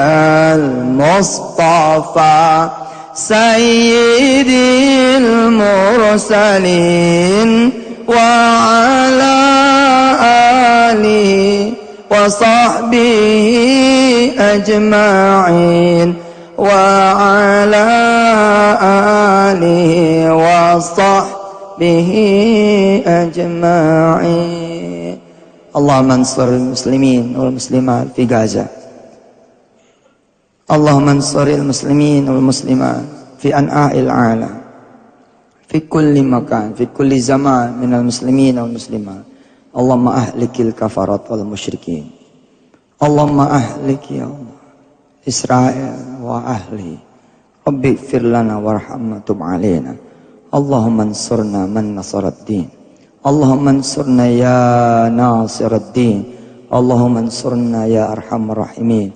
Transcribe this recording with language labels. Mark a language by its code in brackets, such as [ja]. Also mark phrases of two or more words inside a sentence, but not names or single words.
[ar] المصطفى سيد المرسلين وعلى آله وصحبه أجمعين وعلى آله وصحبه أجمعين. اللهم انصر المسلمين والمسلمات في غزة. اللهم انصر المسلمين والمسلمات في أنحاء العالم. في كل مكان، في كل زمان من المسلمين والمسلمات. اللهم أهلك الكفرة والمشركين. اللهم أهلك يا الله إسرائيل وأهله. رب اغفر لنا وارحمنا تب علينا. اللهم انصرنا من نصر الدين. اللهم انصرنا يا ناصر الدين. اللهم انصرنا يا أرحم الراحمين.